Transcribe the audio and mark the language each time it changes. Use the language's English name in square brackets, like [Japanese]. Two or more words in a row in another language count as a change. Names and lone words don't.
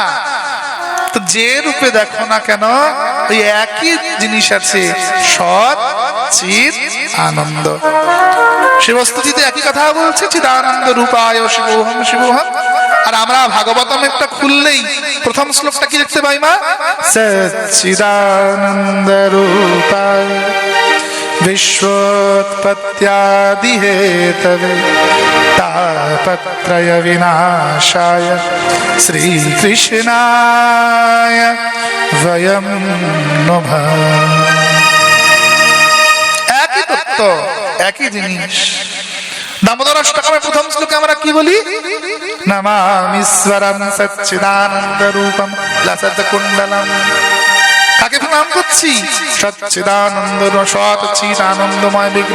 [Bangla] তো যে রূপে দেখো না কেন ওই একই জিনিস আছে, সৎ চিৎ আনন্দ। শিবস্তুতিতে একই কথা বলছে, [Sanskrit] চিদানন্দ রূপায় শিবোহম শিবোহম। [Bangla] আর আমরা ভাগবতম একটা খুললেই প্রথম শ্লোকটা কি দেখতে পাই মা? [Sanskrit] সচ্চিদানন্দ রূপায় विश्वोत्पत्त्यादि हेतवे तापत्रय विनाशाय श्रीकृष्णाय वयं नमः। [Bangla] একই তত্ত্ব, একই জিনিস। দামোদর অষ্টকমের প্রথম শ্লোকে আমরা কি বলি? [Sanskrit] নমামিশ্বরং সচ্চিদানন্দ রূপম লসত কুণ্ডলম। [Bangla] কাকে প্রণাম করছি? সচ্চিদানন্দ সৎ চিৎ আনন্দময় বিগ্রহ।